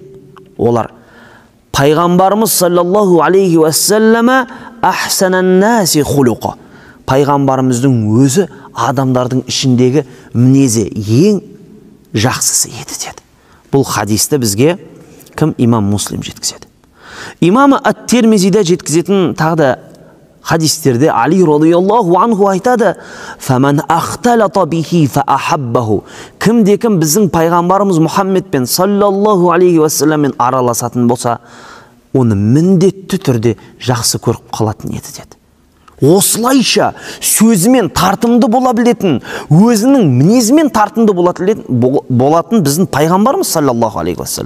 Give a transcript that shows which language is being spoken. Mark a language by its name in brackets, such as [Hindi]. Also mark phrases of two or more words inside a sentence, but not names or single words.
[Arabic] Олар пайғамбарымыз صلى الله عليه وسلم أحسن الناس خلقا. [Kazakh] Пайғамбарымыздың өзі адамдардың ішіндегі мінезі ең жақсысы еді деді. Бұл хадисті бізге кім? Имам Муслим жеткізеді. Имам Ат-Тирмизиде жеткізетін тағы да хадистерде Али [Arabic] رضي الله عنه [Kazakh] айтады: [Arabic] "فمن اختلط به فأحبه." [Kazakh] Кімде-кім біздің пайғамбарымыз Мұхаммедпен [Arabic] صلى الله عليه وسلم [Kazakh] араласатын болса, оны міндетті түрде жақсы көріп қалатын еді деді. Осылайша сөзімен тартымды бола білетін, өзінің мінезімен тартымды болатын біздің пайғамбарымыз [Arabic] صلى الله عليه وسلم.